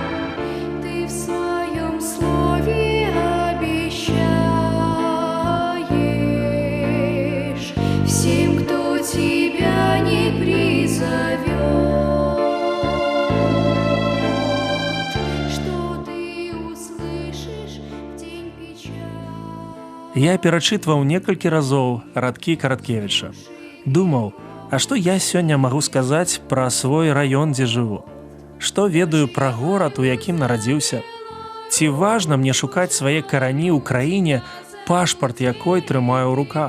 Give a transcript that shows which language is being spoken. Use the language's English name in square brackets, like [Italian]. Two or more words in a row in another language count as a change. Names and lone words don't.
[Russian] Ты в своем слове обещаешь всем, кто тебя не призовет. [Belarusian] Я перачытваў некалькі разоў радкі Караткевіча. Думаў, а што я сёння магу сказаць пра свой раён, дзе жыву? Што ведаю пра горад, у якім нарадзіўся? Ці важна мне шукаць свае карані ў краіне, пашпарт якой трымаю ў руках?